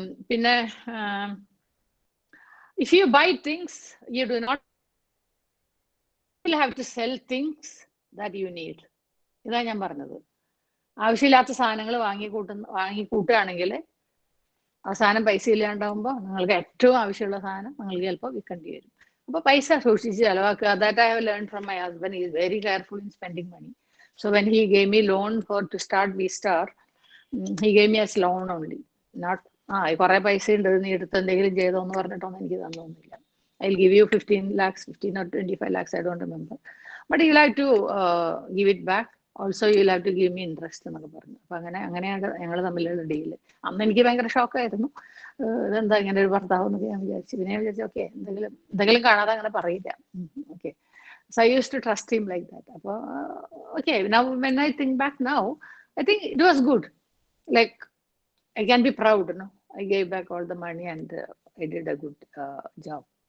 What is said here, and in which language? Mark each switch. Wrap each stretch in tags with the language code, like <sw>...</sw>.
<en>പിന്നെ if you buy things, you do not have to sell things that you need.</en> <ml>ഇതാ ഞാൻ പറഞ്ഞത്. ആവശ്യമില്ലാത്ത സാധനങ്ങൾ വാങ്ങിക്കൂട്ടുകയാണെങ്കിൽ അവസാനം പൈസ ഇല്ലാണ്ടാവുമ്പോൾ നിങ്ങൾക്ക് ഏറ്റവും ആവശ്യമുള്ള സാധനം നിങ്ങൾക്ക് ചിലപ്പോൾ വിൽക്കേണ്ടി വരും.</ml> <en>അപ്പോൾ പൈസ സൂക്ഷിച്ച് ചെലവാക്കുക. That I have learn from my husband. Is very careful in spending money. So when he gave me loan for to start V-Star, he gave me as loan only, not കുറെ പൈസ ഉണ്ട് നീ എടുത്ത് എന്തെങ്കിലും ചെയ്തോന്ന് പറഞ്ഞിട്ടൊന്നും എനിക്ക് തന്നൊന്നുമില്ല. I'll give you 15 lakhs, 15 or 25 lakhs, I don't remember. But you'll have to give it back. Also, you'll have to give me interest എന്നൊക്കെ പറഞ്ഞു.</en> <ml>അപ്പൊ അങ്ങനെയാണ് ഞങ്ങൾ തമ്മിലുള്ള ഡീല്. അന്ന് എനിക്ക് ഭയങ്കര ഷോക്കായിരുന്നു, ഇതെന്താ ഇങ്ങനെ ഒരു ഭർത്താവ് എന്നൊക്കെ ഞാൻ വിചാരിച്ചു. പിന്നെ ഞാൻ വിചാരിച്ചു ഓക്കെ എന്തെങ്കിലും കാണാതെ അങ്ങനെ പറയില്ല. Okay, so I use to trust him like that.</ml> <en>അപ്പോൾ okay, now when I think back now, I think it was good. Like I can be proud, no? I gave back all the money and I did a good job.</en>